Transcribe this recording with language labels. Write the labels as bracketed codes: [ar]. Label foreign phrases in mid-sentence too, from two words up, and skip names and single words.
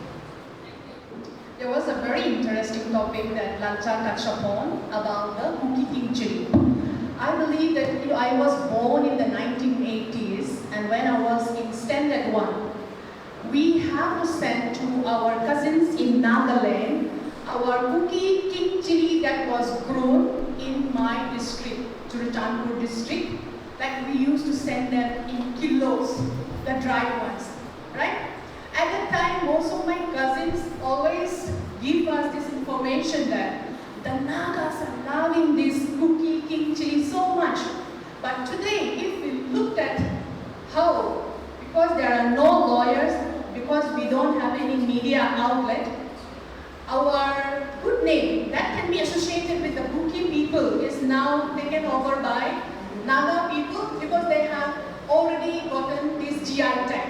[en] There was a very interesting topic that Lancha touched upon about the Kuki Student. I believe that I was born in the 1980s, and when I was in Standard 1, we have to send to our cousins in Nagaland our Kuki king chili that was grown in my district, Churachandpur district. Like we used to send them in kilos, the dry ones, right? At that time, most of my cousins always give us this information that the Nagas are loving this Kuki king chili so much. But today, if we looked at how, because there are no lawyers, because we don't have any media outlet, our good name that can be associated with the Kuki people is now taken over by Naga people because they have already gotten this GI tag.